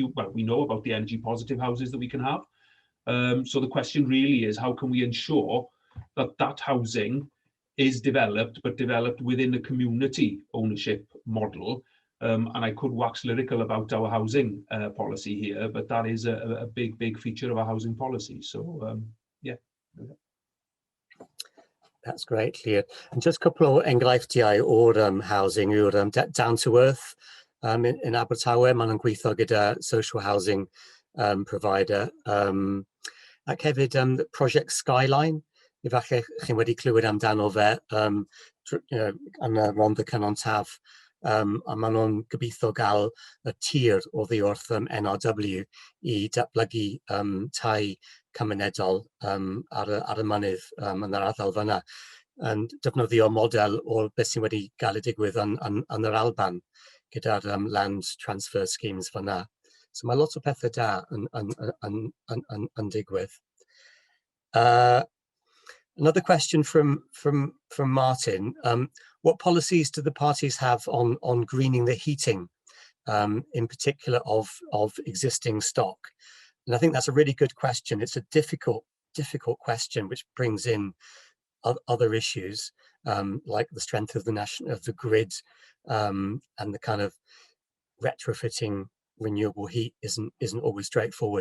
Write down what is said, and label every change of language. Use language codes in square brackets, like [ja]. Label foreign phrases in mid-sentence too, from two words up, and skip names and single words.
[en] Well, we know about the energy positive houses that we can have. So the question really is, how can we ensure that housing is developed, but developed within the community ownership model? And I could wax lyrical about our housing policy here, but that is a big feature of our housing policy. So yeah. That's great, Llafur. And just a couple [cy] o enghreifftiau o'r [en] housing yw'r down to earth in Abertawe. [cy] Maen nhw'n gweithio gyda [en] social housing provider. [cy] Ac hefyd prosiect Skyline, efallai chi'n wedi clywed amdano fe, yn y rond y Canon Taf, a maen nhw'n gobeithio gael y tir oddi wrth NRW i datblygu tai cymunedol ar y mynydd yn yr ardal fyna. Yn defnyddio model o'r beth sy'n wedi gael ei digwydd yn yr Alban gyda'r [en] land transfer schemes [cy] fyna. So mae lot o pethau da yn digwydd. [en] Another question from Martin. What policies do the parties have on greening the heating, in particular of existing stock? And I think that's a really good question. It's a difficult question, which brings in other issues like the strength of the grid, and the kind of retrofitting renewable heat isn't always straightforward.